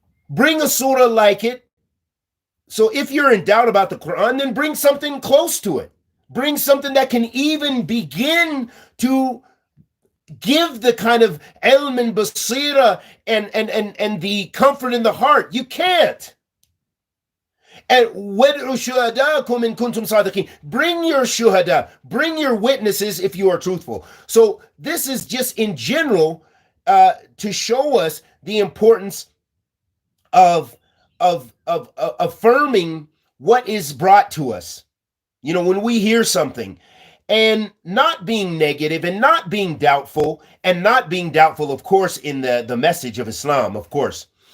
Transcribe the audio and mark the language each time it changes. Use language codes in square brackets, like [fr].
[en] Bring a surah like it. So if you're in doubt about the Quran, then bring something close to it. Bring something that can even begin to give the kind of ilm and basira and the comfort in the heart. You can't. [ar] And وَادْعُوا شُهَدَاءَكُمْ إِن كُنْتُمْ صَادِقِينَ. [en] Bring your shuhada, bring your witnesses if you are truthful. So this is just in general to show us the importance of affirming what is brought to us. When we hear something, and not being negative and not being doubtful, of course, in the message of Islam, of course.